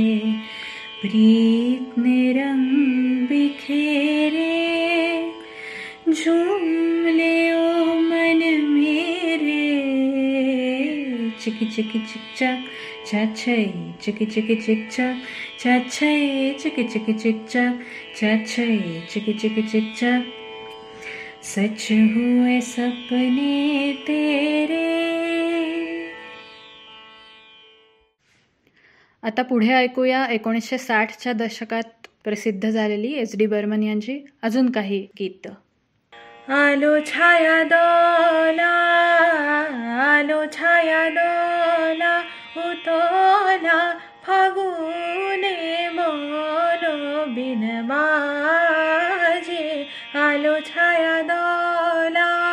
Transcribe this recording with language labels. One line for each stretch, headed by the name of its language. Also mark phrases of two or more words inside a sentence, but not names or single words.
Hindi: प्रीत ने रंग बिखेरे झूम ले ओ मन मेरे चिकी चिकी चिक चक चाछई चिकी चिकी चिक चक चाछई चिकी चिकी चिक चक चाछई चिकी चिकी चिक चक सच हुए सपने तेरे.
Marathi: आता पुढे ऐकूया 1960च्या दशकात प्रसिद्ध झालेली SD बर्मन यांची अजून काही गीत.
Bangla: আলো ছায়া দোলা উতলা ফাগুনে মনো বীণ বাজে আলো ছায়া দোলা